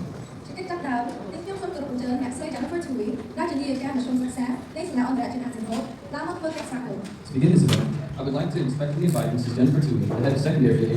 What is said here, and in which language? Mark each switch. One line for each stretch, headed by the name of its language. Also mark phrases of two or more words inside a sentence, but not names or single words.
Khmer: ជាកិច្ចចាប់ដើមនេះខ្ញុំសូមគោរពអញ្ជើញអ្នកស្រី Jennifer Tui ដែលជានាយិកាមធ្យមសិក្សានៃសាលាអន្តរជាតិអាស៊ីហូបឡើងមកធ្វើកិច្ចសហគមន៍
English: To begin this event, I would like to respectfully invite Mrs. Jennifer Tui, the head of secondary.